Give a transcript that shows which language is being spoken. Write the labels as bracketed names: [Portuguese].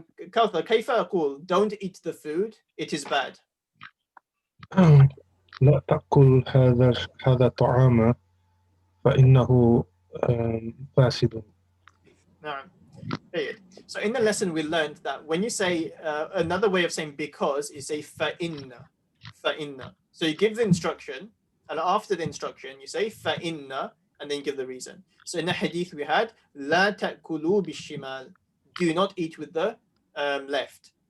[English] Kauthar, [Arabic] كيف أقول [English] don't eat the food, it is bad? [Arabic] لا تأكل هذا الطعام فإنه فاسد. نعم. [English] So in the lesson we learned that when you say another way of saying because is say فإن. So you give the instruction and after the instruction you say فَإِنَّ and then give the reason. So in the hadith we had [Arabic] لَا تَأْكُلُوا بِالشِّمَالِ, [English] do not eat with the left.